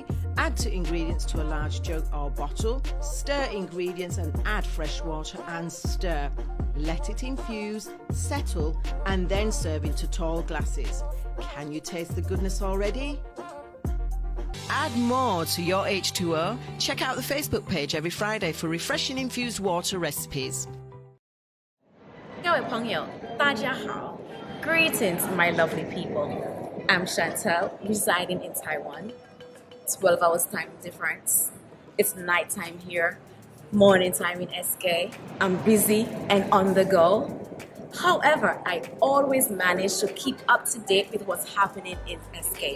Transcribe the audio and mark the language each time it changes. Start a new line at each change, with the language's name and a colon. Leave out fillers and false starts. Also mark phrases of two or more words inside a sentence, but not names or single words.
English: Add to ingredients to a large jug or bottle. Stir ingredients and add fresh water and stir. Let it infuse, settle, and then serve into tall glasses. Can you taste the goodness already? Add more to your H2O. Check out the Facebook page every Friday for refreshing infused water recipes.
Chinese: 各位朋友，大家好.
English: Greetings, my lovely people. I'm Chantel, residing in Taiwan. 12 hours time difference. It's nighttime here, morning time in SK. I'm busy and on the go. However, I always manage to keep up to date with what's happening in SK.